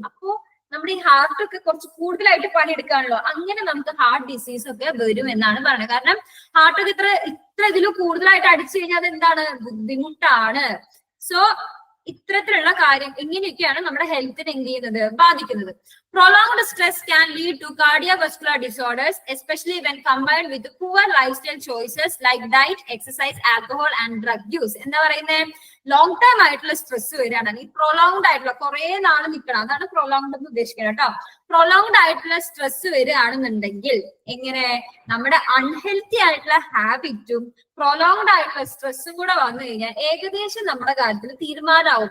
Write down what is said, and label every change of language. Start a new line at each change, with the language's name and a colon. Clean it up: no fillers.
Malayalam: അപ്പോ നമ്മുടെ ഈ ഹാർട്ട് ഒക്കെ കുറച്ച് കൂടുതലായിട്ട് പണിയെടുക്കാണല്ലോ, അങ്ങനെ നമുക്ക് ഹാർട്ട് ഡിസീസ് ഒക്കെ വരും എന്നാണ് പറയുന്നത്. കാരണം ഹാർട്ടൊക്കെ ഇത്ര ഇതിൽ കൂടുതലായിട്ട് അടിച്ചു കഴിഞ്ഞാൽ അത് എന്താണ്, ബുദ്ധിമുട്ടാണ്. സോ ഇത്തരത്തിലുള്ള കാര്യം ഇങ്ങനെയൊക്കെയാണ് നമ്മുടെ ഹെൽത്തിനെ എന്ത് ചെയ്യുന്നത്, ബാധിക്കുന്നത്.
English: Prolonged stress can lead to cardiovascular disorders, especially when combined with poor lifestyle choices like diet, exercise, alcohol and drug use.
Malayalam: എന്താ പറയുന്നത്, ലോങ് ടൈം ആയിട്ടുള്ള സ്ട്രെസ് വരികയാണ്, ഈ പ്രൊലോങ്ഡ് ആയിട്ടുള്ള കുറെ നാൾ നിൽക്കണം, അതാണ് പ്രൊലോങ്ഡ് എന്ന് ഉദ്ദേശിക്കുന്നത് കേട്ടോ. പ്രൊലോങ്ഡ് ആയിട്ടുള്ള സ്ട്രെസ് വരികയാണെന്നുണ്ടെങ്കിൽ എങ്ങനെ, നമ്മുടെ അൺഹെൽത്തി ആയിട്ടുള്ള ഹാബിറ്റും പ്രൊലോങ്ഡ് ആയിട്ടുള്ള സ്ട്രെസ്സും കൂടെ വന്നു കഴിഞ്ഞാൽ ഏകദേശം നമ്മുടെ കാര്യത്തിൽ തീരുമാനമാവും.